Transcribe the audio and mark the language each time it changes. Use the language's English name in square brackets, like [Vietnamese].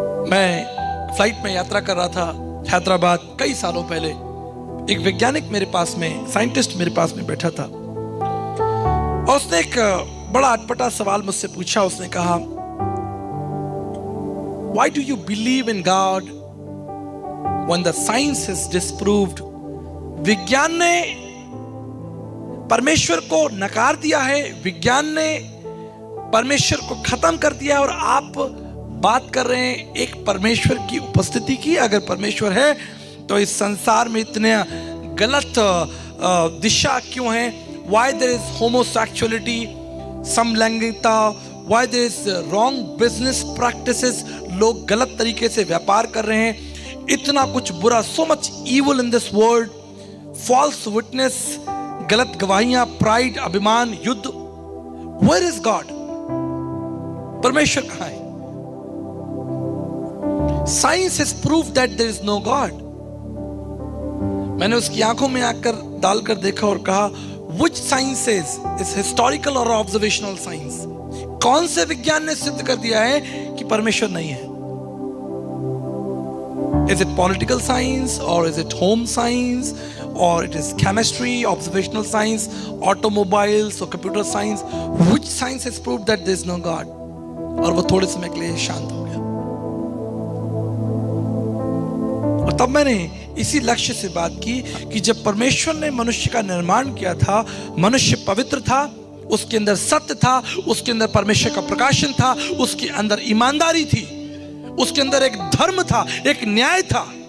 [Hindi] मैं फ्लाइट में यात्रा कर रहा था हैदराबाद कई सालों पहले। एक वैज्ञानिक मेरे पास में, साइंटिस्ट मेरे पास में बैठा था और उसने एक बड़ा अटपटा सवाल मुझसे पूछा। उसने कहा, [English] Why do you believe in God when the science has disproved? [Hindi] विज्ञान ने परमेश्वर को नकार दिया है, विज्ञान ने परमेश्वर को खत्म कर दिया है और आप बात कर रहे हैं एक परमेश्वर की उपस्थिति की। अगर परमेश्वर है तो इस संसार में इतने गलत दिशा क्यों है? [English] Why there is homosexuality, [Hindi] समलैंगिकता, [English] why there is wrong business practices, [Hindi] लोग गलत तरीके से व्यापार कर रहे हैं, इतना कुछ बुरा, [English] so much evil in this world, false witness, [Hindi] गलत गवाहियां, प्राइड, अभिमान, युद्ध। [English] Where is God? [Hindi] परमेश्वर कहां है? [English] Science has proved that there is no God. [Hindi] मैंने उसकी आंखों में आकर डालकर देखा और कहा, [English] which sciences is historical or observational science? [Hindi] कौन से विज्ञान ने सिद्ध कर दिया है कि परमेश्वर नहीं है? [English] Is it political science or is it home science or it is chemistry, observational science, automobiles or computer science? Which science has proved that there is no God? [Hindi] और वो थोड़े समय के लिए शांत हो गया। और तब मैंने इसी लक्ष्य से बात की कि जब परमेश्वर ने मनुष्य का निर्माण किया था, मनुष्य पवित्र था, उसके अंदर सत्य था, उसके अंदर परमेश्वर का प्रकाशन था, उसके अंदर ईमानदारी थी, उसके अंदर एक धर्म था, एक न्याय था।